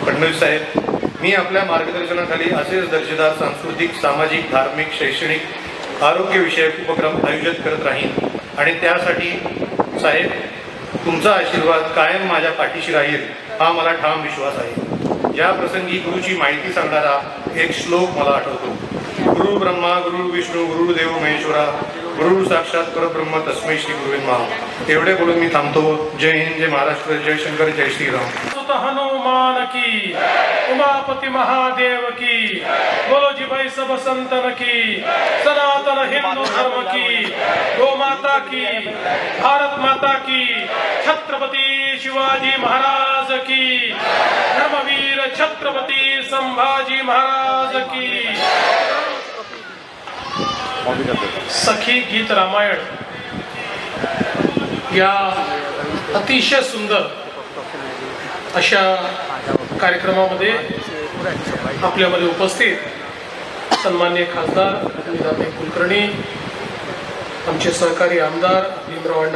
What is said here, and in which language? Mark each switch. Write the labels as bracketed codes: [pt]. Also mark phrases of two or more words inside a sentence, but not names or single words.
[mr] फडणवीस साहेब, मी आपल्या मार्गदर्शनाखाली असेच दर्जेदार सांस्कृतिक, सामाजिक, धार्मिक, शैक्षणिक, आरोग्यविषयक उपक्रम आयोजित करत राहीन आणि त्यासाठी साहेब तुमचा आशीर्वाद कायम माझ्या पाठीशी राहील हा मला ठाम विश्वास आहे। या प्रसंगी गुरुची माहिती सांगणारा एक श्लोक मला आठवतो, [sa] गुरु ब्रह्मा गुरु विष्णू गुरुदेव महेश्वरा गुरु साक्षात परब्रह्म तस्मै श्री गुरुवे नमः। [mr] एवढे बोलून मी थांबतो। जय हिंद, जय महाराष्ट्र, जय शंकर, जय श्रीराम। [hi] हनुमान की, उमापति महादेव की, बोलो जी भाई सब संतन की, सनातन हिंदू धर्म की, गो माता की, भारत माता की, छत्रपति शिवाजी महाराज की, धर्मवीर छत्रपति संभाजी महाराज की। [mr] सखी गीत रामायण या अतिशय सुंदर अशा कार्यक्रमामध्ये आपल्यामध्ये उपस्थित सन्माननीय खासदार निदाभाई कुलकर्णी, आमचे सहकारी आमदार भीमराव अण्णा